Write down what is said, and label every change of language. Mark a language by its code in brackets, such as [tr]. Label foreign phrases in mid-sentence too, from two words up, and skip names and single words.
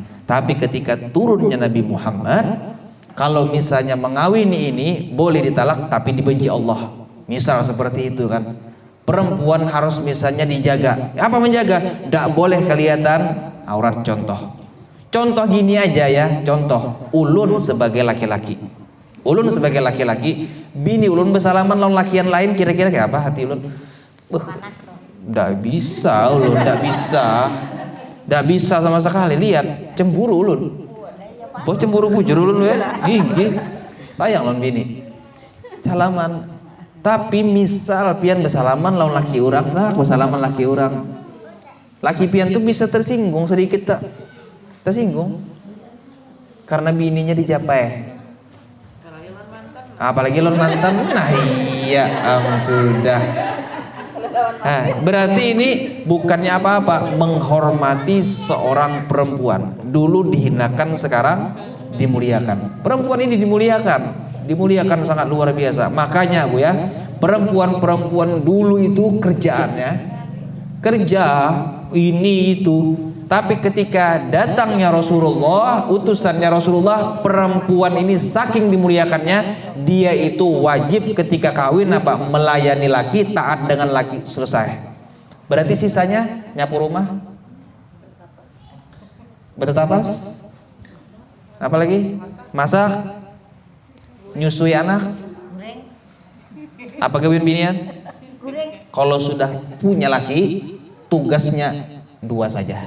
[id] Tapi ketika turunnya Nabi Muhammad, kalau misalnya mengawini ini boleh ditalak tapi dibenci Allah. Misal seperti itu kan, perempuan harus misalnya dijaga. Apa menjaga? Tidak boleh kelihatan aurat. Contoh gini aja ya, [bjn] contoh ulun sebagai laki-laki, bini ulun bersalaman lawan lakian lain, kira-kira kayak apa hati ulun? [id] Tidak bisa ulun, tidak bisa sama sekali. Lihat, cemburu ulun. [bjn] Cemburu bujur ulun ya, gigi. Sayang lawan bini. Salaman. Tapi misal pian bersalaman lawan laki orang, bersalaman laki orang, laki pian tuh bisa tersinggung sedikit tak? [id] Tersinggung karena bininya dicapai. Apalagi lawan mantan. Nah iya, sudah. Nah, berarti ini bukannya apa-apa, menghormati seorang perempuan. Dulu dihinakan, sekarang dimuliakan. Perempuan ini dimuliakan sangat luar biasa. Makanya Bu ya, perempuan-perempuan dulu itu kerjaannya kerja ini itu. Tapi ketika datangnya Rasulullah, utusannya Rasulullah, perempuan ini saking dimuliakannya, dia itu wajib ketika kawin melayani laki, taat dengan laki, selesai. Berarti sisanya nyapu rumah, bertapas, apalagi masak, nyusui anak, apa kawin binian? Kalau sudah punya laki, tugasnya dua saja.